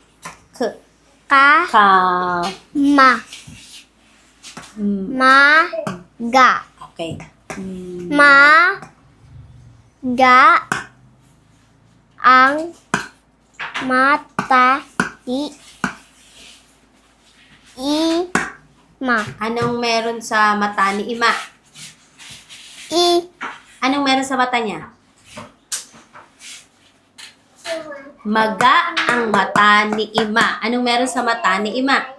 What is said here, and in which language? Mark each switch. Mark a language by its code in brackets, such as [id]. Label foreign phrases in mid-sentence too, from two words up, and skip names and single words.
[tl] Ma. Maga. Okay. Maga. Ang mata ni ima. Anong meron sa mata ni Ima? Anong meron sa mata niya? Maga ang mata ni Ima. Anong meron sa mata ni Ima?